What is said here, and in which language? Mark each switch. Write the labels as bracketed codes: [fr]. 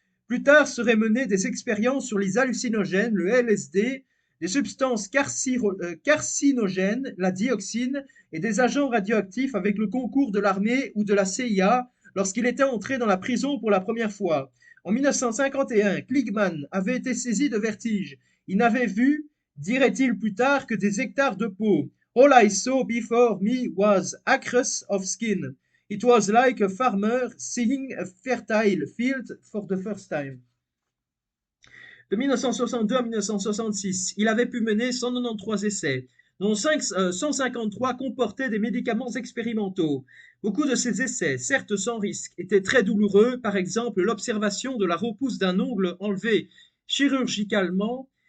[fr] Plus tard seraient menées des expériences sur les hallucinogènes, le LSD, des substances carcinogènes, la dioxine, et des agents radioactifs avec le concours de l'armée ou de la CIA lorsqu'il était entré dans la prison pour la première fois. En 1951, Kligman avait été saisi de vertige. Il n'avait vu, dirait-il plus tard, que des hectares de peau. [en] All I saw before me was acres of skin. It was like a farmer seeing a fertile field for the first time. [fr] De 1962 à 1966, il avait pu mener 193 essais, dont 153 comportaient des médicaments expérimentaux. Beaucoup de ces essais, certes sans risque, étaient très douloureux, par exemple l'observation de la repousse d'un ongle enlevé chirurgicalement.